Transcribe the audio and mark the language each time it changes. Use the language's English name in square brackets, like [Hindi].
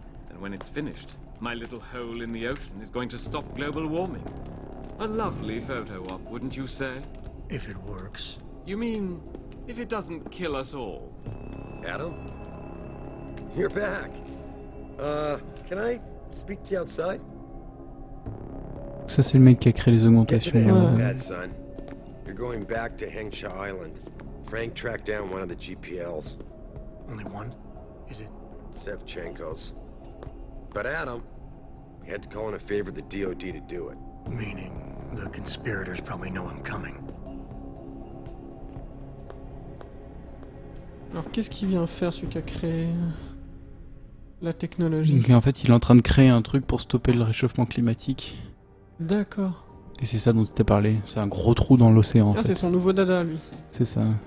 [English] And when it's finished, my little hole in the ocean is going to stop global warming. A lovely photo op, wouldn't you say? If it works. You mean, if it doesn't kill us all? Adam? You're back. Can I speak to you outside? [French] Ça c'est le mec qui a créé les augmentations. [English] Bad son. You're going back to Hengsha Island. Frank tracked down one of the GPLs. Only one? Is it? Sevchenko's. But Adam, he had to call in a favor of the DOD to do it. Meaning, the conspirators probably know I'm coming. [French] Alors qu'est-ce qu'il vient faire celui qui a créé la technologie? Donc, en fait, il est en train de créer un truc pour stopper le réchauffement climatique. D'accord. Et c'est ça dont tu t'es parlé. C'est un gros trou dans l'océan en Ah, fait. c'est son nouveau dada lui. C'est ça.